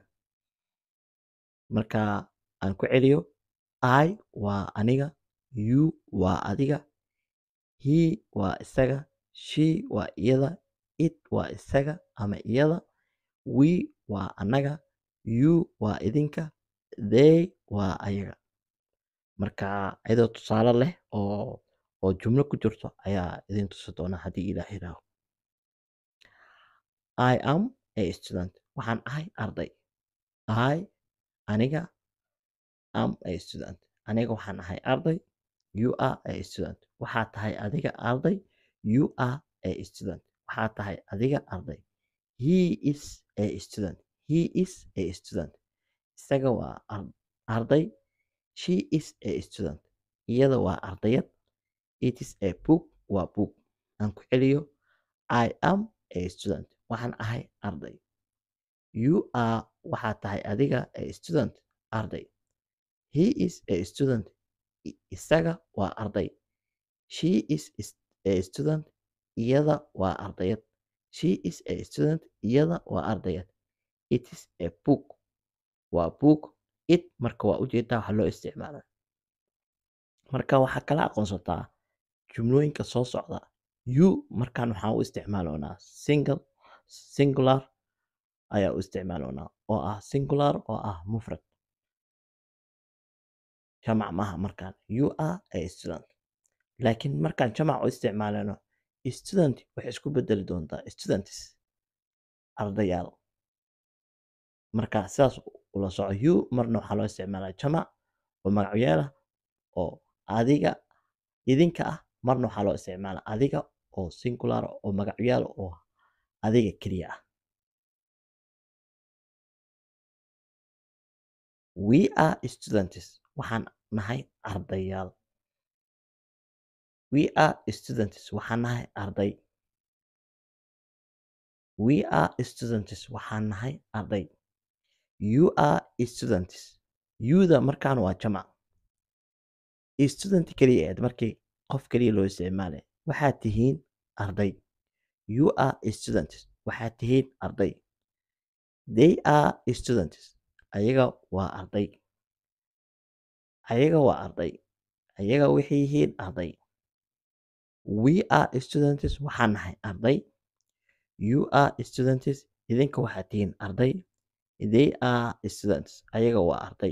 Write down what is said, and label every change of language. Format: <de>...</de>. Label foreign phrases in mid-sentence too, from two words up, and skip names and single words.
<so>Marka aan ku celiyo I waa aniga, you waa adiga, he waa isaga, she waa iyada, it waa isaga ama iyada, we waa anaga, you waa idinka, they waa ayaga. Marka iyadoo tusaale leh oo jumlo ku jirto ayaa idin tusi doona haddii Ilaah yiraaho.</so> <en>I am a student.</en> <so>Waxaan ahay arday.</so> <en>I aniga am a student.</en> <so>Aniga waxaan ahay arday.</so> <en>You are a student.</en> <so>Waxaa tahay adiga arday.</so> <en>You are a student.</en> <so>Waxaa tahay adiga arday.</so> <en>He is a student. He is a student.</en> <so>Isaga waa arday.</so> <en>She is a student.</en> <so>Iyada waa ardayad.</so> <en>It is a book.</en> <so>Waa book. Aan ku celiyo.</so> <en>I am a student.</en> <so>Waxaan ahay arday.</so> <en>You are</en> <so>waxaa tahay adiga</so> <en>a student. Arday. He is a student.</en> <so>Isaga waa arday.</so> <en>She is a student.</en> <so>Iyada waa ardayad.</so> <en>She is a student.</en> <so>Iyada waa ardayad.</so> <en>It is a book.</en> <so>Waa book. It marka waa ujeedaa waxa loo isticmaalaa. Marka waxaa kala aqoonsataa jumlooyinka soo socda. You markaan waxaan u isticmaaloonaa singular ayaa u isticmaaloonaa oo ah singular oo ah mufrad. Jamac maaha markaan.</so> <en>You are a student.</en> <so>Laakiin markaan jamac u isticmaalano student waxay isku bedeli doontaa students ardayaal. Marka sidaas ula soco you marna waxaa loo isticmaalaa jamac oo magacyaal ah oo adiga idinka ah marna waxaa loo isticmaalaa adiga oo singular oo magacyaal oo adiga keliya ah.</so> <en>We are students.</en> <so>Waxaan nahay ardayaal.</so> <en>We are students.</en> <so>Waxaan nahay arday.</so> <en>We are students.</en> <so>Waxaan nahay arday.</so> <en>You are students.</en> <so>You-da markaan waa jamac. Student keliya aad markii qof keliya loo isticmaalay. Waxaad tihiin arday.</so> <en>You are students.</en> <so>Waxaad tihiin arday.</so> <en>They are students.</en> <so>Ayaga waa arday. Ayaga waa arday. Ayaga waxay yihiin arday.</so> <en>We are students.</en> <so>Waxaan nahay arday.</so> <en>You are students.</en> <so>Idinka waxaad tihiin arday.</so> <en>They are students.</en> <so>Ayaga waa arday.</so>